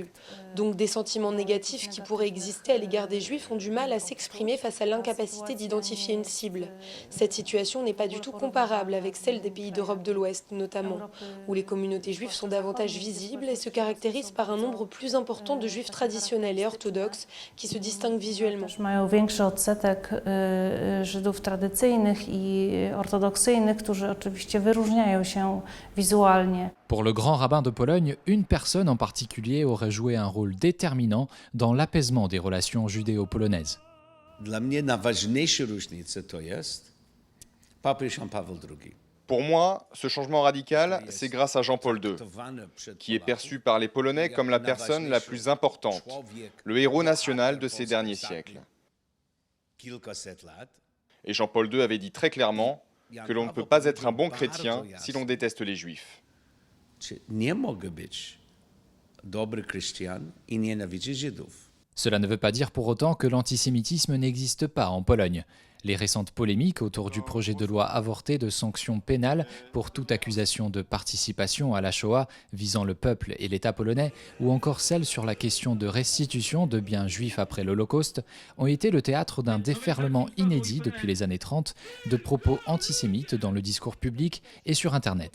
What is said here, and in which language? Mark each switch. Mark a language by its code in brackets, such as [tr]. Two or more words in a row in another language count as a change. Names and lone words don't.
[fr] Donc des sentiments négatifs qui pourraient exister à l'égard des juifs ont du mal à s'exprimer face à l'incapacité d'identifier une cible. Cette situation n'est pas du tout comparable avec celle des pays d'Europe de l'Ouest notamment, où les communautés juives sont davantage visibles et se caractérisent par un nombre plus important de juifs traditionnels et orthodoxes qui se distinguent visuellement. [pl] Odsetek Żydów tradycyjnych i ortodoksyjnych, którzy oczywiście wyróżniają się wizualnie. [fr] Pour le grand rabbin de Pologne, une personne en particulier aurait joué un rôle déterminant dans l'apaisement des relations judéo-polonaises. [pl] Dla mnie najważniejsze różnice to jest papież Jan Paweł II. [fr] Pour moi, ce changement radical, c'est grâce à Jean-Paul II, qui est perçu par les Polonais comme la personne la plus importante, le héros national de ces derniers siècles. Et Jean-Paul II avait dit très clairement que l'on ne peut pas être un bon chrétien si l'on déteste les juifs. [pl] Nie mogę być dobry chrześcijan i nienawidzić Żydów. [fr] Cela ne veut pas dire pour autant que l'antisémitisme n'existe pas en Pologne. Les récentes polémiques autour du projet de loi avorté de sanctions pénales pour toute accusation de participation à la Shoah visant le peuple et l'État polonais, ou encore celles sur la question de restitution de biens juifs après l'Holocauste, ont été le théâtre d'un déferlement inédit depuis les années 30 de propos antisémites dans le discours public et sur Internet.